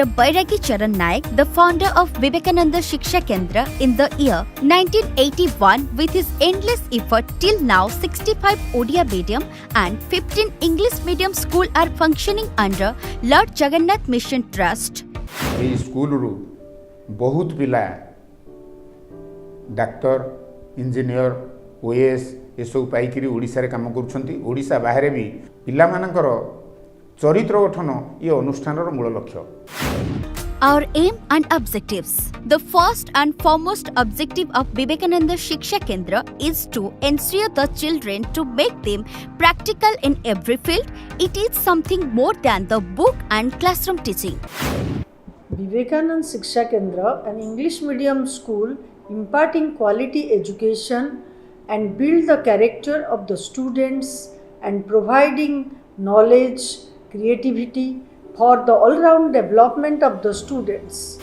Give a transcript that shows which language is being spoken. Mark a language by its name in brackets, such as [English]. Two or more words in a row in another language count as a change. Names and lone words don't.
[English] Bairagi Charan Naik, the founder of Vivekananda Shiksha Kendra in the year 1981, with his endless effort till now 65 Odia medium and 15 English medium school are functioning under Lord Jagannath Mission Trust. [Odia] এই স্কুলରୁ ବହୁତ ପିଲା ଡାକ୍ତର ଇଞ୍ଜିନିୟର ଓଏଏସ୍ ଏସବୁ ପାଇକିରି ଓଡ଼ିଶାରେ କାମ କରୁଛନ୍ତି। ଓଡ଼ିଶା ବାହାରେ ବି ପିଲାମାନଙ୍କର ଚରିତ୍ର ଗଠନ ଏ ଅନୁଷ୍ଠାନର ମୂଳ ଲକ୍ଷ୍ୟ। [English] Our aim and objectives. The first and foremost objective of Vivekananda Shiksha Kendra is to ensure the children to make them practical in every field. It is something more than the book and classroom teaching. Vivekananda Shiksha Kendra, an English medium school imparting quality education and build the character of the students and providing knowledge, creativity for the all-round development of the students.